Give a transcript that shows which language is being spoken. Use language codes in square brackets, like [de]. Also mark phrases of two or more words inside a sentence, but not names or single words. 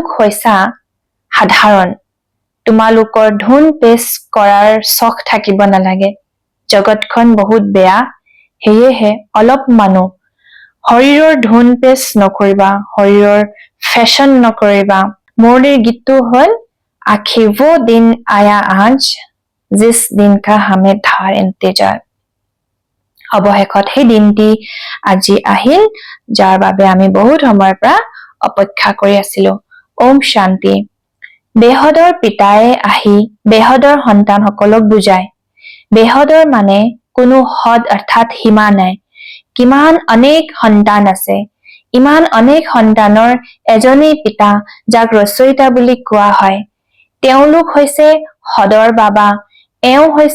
[as] হৈছা সাধাৰণ তোমালোকৰ ধুন পেচ কৰাৰ চখ থাকিব নালাগে জগতখন বহুত বেয়া হেয়েহে অলপ মানুহ শৰীৰৰ ধুন পেচ নকৰিবা শৰীৰৰ ফেশ্বন নকৰিবা মুৰলীৰ গীতটো হ'ল [hi] आखिर वो दिन आया आज जिस दिन का हमें था इंतजार [as] অৱশেষত সেই দিনটি আজি আহিল যাৰ বাবে আমি বহুত সময়ৰ পৰা অপেক্ষা কৰি আছিলো ওম শান্তি বেহদৰ পিতাই আহি বেহদৰ সন্তানসকলক বুজায় বেহদৰ মানে কোনো হদ অৰ্থাৎ সীমা নাই কিমান অনেক সন্তান আছে ইমান অনেক সন্তানৰ এজনেই পিতা যাক ৰচয়িতা বুলি কোৱা হয় তেওঁলোক হৈছে হদৰ বাবা এওঁ হৈছে